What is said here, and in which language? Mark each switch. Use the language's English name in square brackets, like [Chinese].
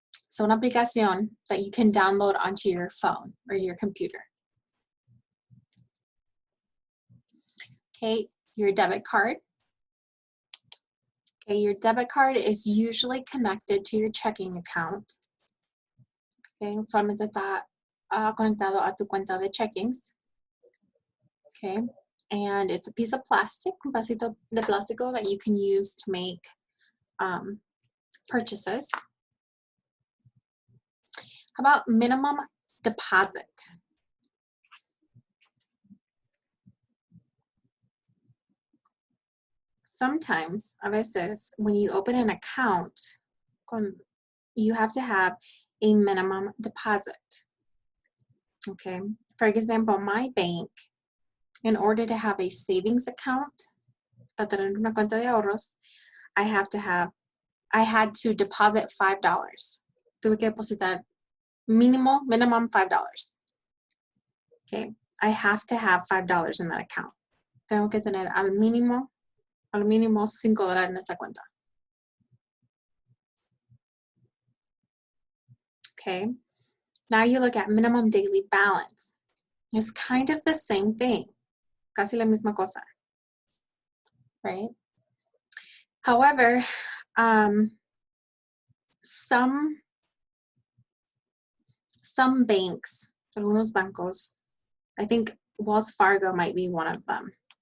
[English] So [Spanish] una aplicación [English] that you can download onto your phone or your computer. Okay, your debit card. Okay, your debit card is usually connected to your checking account. [Spanish] Okay, usualmente está conectado a tu cuenta de checkings. [English] Okay, and it's a piece of plastic, [Spanish] un pedacito de plástico [English] that you can use to make purchases. How about minimum deposit? Sometimes, [Spanish] a veces, [English] when you open an account, you have to have a minimum deposit. Okay, for example, my bank, in order to have a savings account, [Spanish] para tener una cuenta de ahorros, [English] I had to deposit $5. [Spanish] Tuve que depositar [English] minimum [Spanish] $5. [English] Okay, I have to have $5 in that account. [Spanish] Tengo que tener al mínimo $5 en esa cuenta. [English] Okay, now you look at minimum daily balance. It's kind of the same thing, [Spanish] casi la misma cosa, [English] right? However, some banks, [Spanish] algunos bancos, [English] I think Wells Fargo might be one of them.